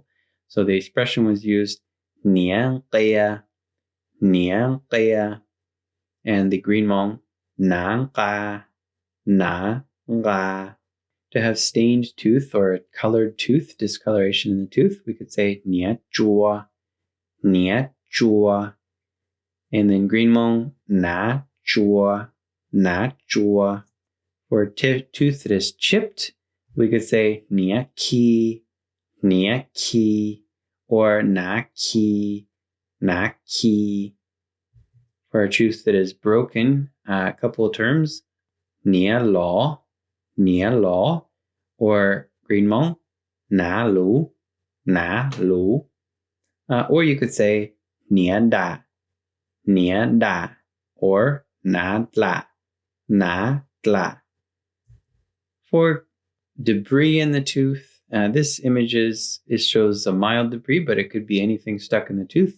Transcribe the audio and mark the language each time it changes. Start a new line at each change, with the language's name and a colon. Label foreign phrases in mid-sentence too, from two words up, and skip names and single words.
English: So the expression was used
Hmong Daw: niang kaya,
English: and the Green Hmong
Hmong Daw: nang ka.
English: To have stained tooth or colored tooth, discoloration in the tooth, we could say
Hmong Daw: nia chua.
English: And then Green Hmong
Hmong Daw: na chua.
English: For a tooth that is chipped, we could say
Hmong Daw: nia ki,
English: or
Hmong Daw: na ki.
English: For a tooth that is broken, a couple of terms.
Hmong Daw: nia lo,
English: or Green Hmong,
Hmong Daw: na lu,
English: or you could say
Hmong Daw: nia da,
English: or
Hmong Daw: na tla.
English: For debris in the tooth, this image shows a mild debris, but it could be anything stuck in the tooth.